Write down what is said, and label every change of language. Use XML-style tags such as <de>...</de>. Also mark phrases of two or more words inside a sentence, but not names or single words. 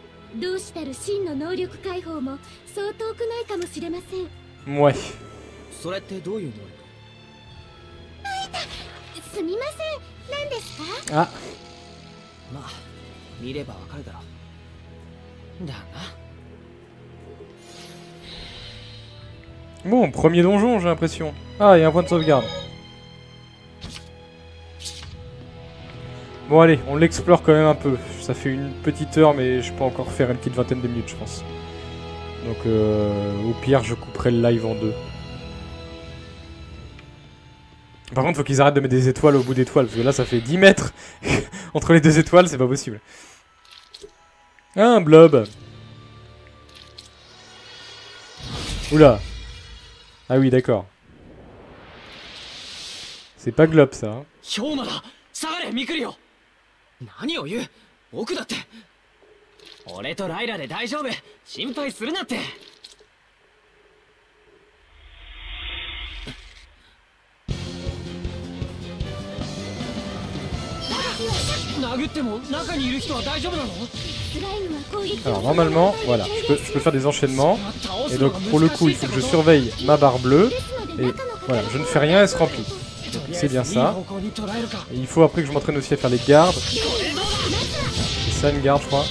<ja>同志たる真の能力解放もそう遠くないかもしれません。</ja> <fr>Ouais.</fr> <ja>それってどういう能力？すみません、何ですか？</ja> <fr>Ah.</fr> <ja>まあ見ればわかるだろう。だな。</ja> <fr>Bon, premier donjon, j'ai l'impression. Ah, il y a un point de sauvegarde. Bon, allez, on l'explore quand même un peu. Ça fait une petite heure, mais je peux encore faire une petite vingtaine de minutes, je pense. Donc, au pire, je couperai le live en deux. Par contre, faut qu'ils arrêtent de mettre des étoiles au bout d'étoiles, parce que là, ça fait 10 mètres entre les deux étoiles, c'est pas possible. Ah, un blob. Oula. Ah oui, d'accord. C'est pas globe, ça. Hein.</fr> <ja>氷馬だ。下がれミクリオ。何を言う？僕だって。俺とライラで大丈夫。心配するなって。殴っても中にいる人は大丈夫なの？</ja> <fr>Alors normalement, voilà, je peux faire des enchaînements. Et donc pour le coup, il faut que je surveille ma barre bleue. Et voilà, je ne fais rien, elle se remplit. C'est bien ça. Et il faut après que je m'entraîne aussi à faire les gardes. C'est ça une garde, je crois.</fr>